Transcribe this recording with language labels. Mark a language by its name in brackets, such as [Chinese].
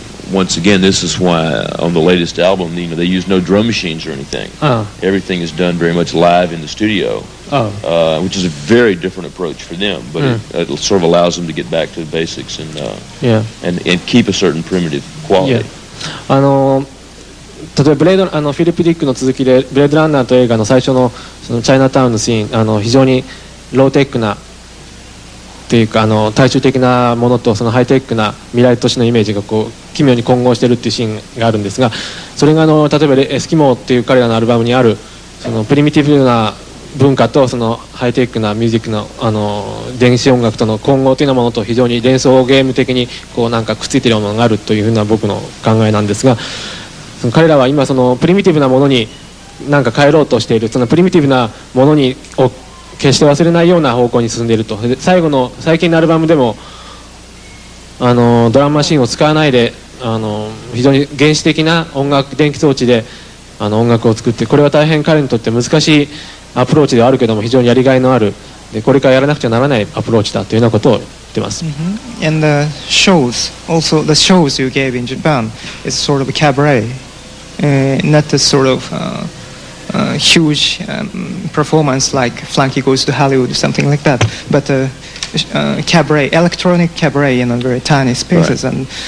[English] Once again, this is why on the latest album, they use no drum machines or anything. Everything is done very much live in the studio, which is a very different approach for them. But it sort of allows them to get back to the basics and keep a certain primitive quality. [Japanese] 例えばフィリップ・ディックの続きでブレードランナーという映画の最初のそのチャイナタウンのシーン、非常にローテックなというか大衆的なものとそのハイテックな未来都市のイメージが奇妙に混合しているっていうシーンがあるんですが、それが例えばエスキモーっていう彼らのアルバムにあるそのプリミティブな文化とそのハイテックなミュージックの電子音楽との混合というようなものと非常に連想ゲーム的になんかくっついているものがあるというふうな僕の考えなんですが、その彼らは今そのプリミティブなものになんか変えろうとしている、そのプリミティブなものに決して忘れないような方向に進んでいると。で最近のアルバムでもドラムマシンを使わないで非常に原始的な電気装置で音楽を作って、これは大変彼にとって難しいアプローチではあるけども非常にやりがいのある、でこれからやらなくちゃならないアプローチだというようなことを言ってます。 [English] And the shows, also the shows you gave in Japan, is sort of a cabaret, not a sort of huge performance like Flunky Goes to Hollywood or something like that, but cabaret, electronic cabaret in a very tiny spaces, right.